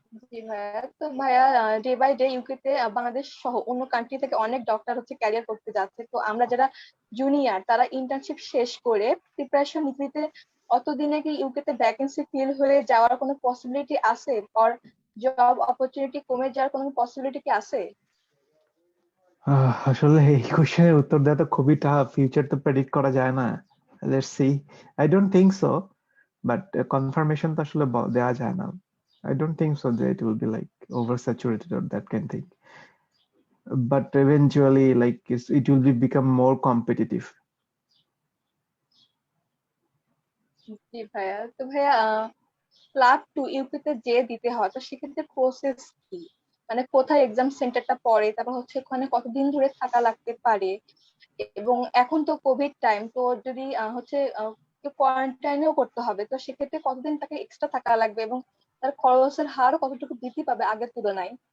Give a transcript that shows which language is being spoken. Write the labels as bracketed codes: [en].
[bn] জি ভাইয়া, তো ভাইয়া ডে বাই ডে ইউকে তে বাংলাদেশ সহ অন্য কান্ট্রি থেকে অনেক ডক্টর হচ্ছে ক্যারিয়ার করতে যাচ্ছে, তো আমরা যারা জুনিয়র তারা ইন্টার্নশিপ শেষ করে প্রিপারেশন নিতে নিতে অতদিনে কি ইউকে তে ভ্যাকেন্সি ফিল হয়ে যাওয়ার কোনো পসিবিলিটি আছে, অর জব অপরচুনিটি কমে যাওয়ার কোনো পসিবিলিটি কি আছে? আসলে এই কোশ্চেনের উত্তর দেওয়া তো খুবই টাফ, ফিউচার তো প্রেডিক্ট করা যায় না। [en] let's see, I don't think so, but confirmation [bn] তো আসলে দেওয়া যায় না। [en] I don't think so that it will be like oversaturated or that kind of thing, but eventually like it will be become more competitive. [bn] জি ভাইয়া, তো ভাইয়া club two UP তে যে দিতে হয়, তো সেক্ষেত্রে প্রসেস কি? মানে কোথায় এক্সাম সেন্টারটা পড়ে, তারপর হচ্ছে ওখানে কতদিন ধরে থাকা লাগতে পারে, এবং এখন তো কোভিড টাইম, তো যদি হচ্ছে কোয়ারেন্টাইনেও করতে হবে, তো সেক্ষেত্রে কতদিন তাকে এক্সট্রা থাকা লাগবে, এবং তার খরচের হার কতটুকু বৃদ্ধি পাবে আগের তুলনায়?